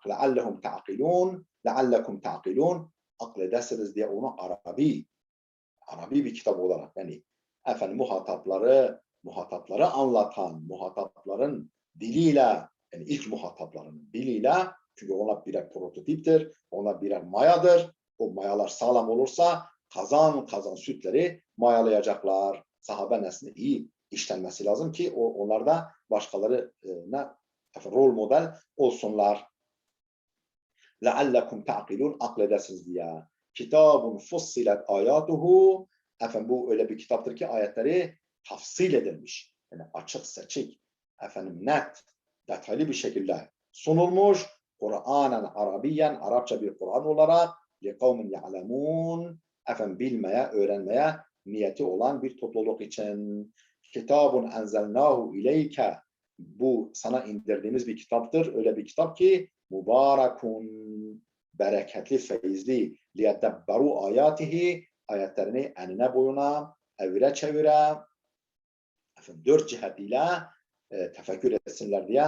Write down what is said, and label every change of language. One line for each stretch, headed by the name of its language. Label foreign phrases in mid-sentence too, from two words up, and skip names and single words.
Arabic: لعلهم تعقلون لعلكم تعقلون,
Turkish: akledesiniz diye onu Arabi bir kitap olarak, yani efendim muhatapları anlatan, muhatapların diliyle, yani ilk muhatapların diliyle, çünkü ona birer prototiptir, ona birer mayadır. O mayalar sağlam olursa kazan sütleri mayalayacaklar. Sahabe neslinde iyi işlenmesi lazım ki onlar da başkalarına rol model olsunlar.
Arabic: لَعَلَّكُمْ تَعْقِلُونَ,
Turkish: akledesiniz diye.
Arabic: كتاب فصلت آياته.
Turkish: Efendim bu öyle bir kitaptır ki ayetleri tafsil edilmiş. Yani açık seçik, efendim net, detaylı bir şekilde sunulmuş.
Arabic: قرآنا عربيا,
Turkish: Arapça bir Kur'an olarak
Arabic: لِقَوْمٍ يَعْلَمُونَ,
Turkish: efendim bilmeye, öğrenmeye niyeti olan bir topluluk için.
Arabic: كتاب أنزلناه إليك,
Turkish: bu sana indirdiğimiz bir kitaptır. Öyle bir kitap ki mübarekun, bereketli, feyizli,
Arabic: ليدبروا آياته,
Turkish: ayetlerini enine boyuna, evire çevire, dört cihetiyle tefekkür etsinler diye.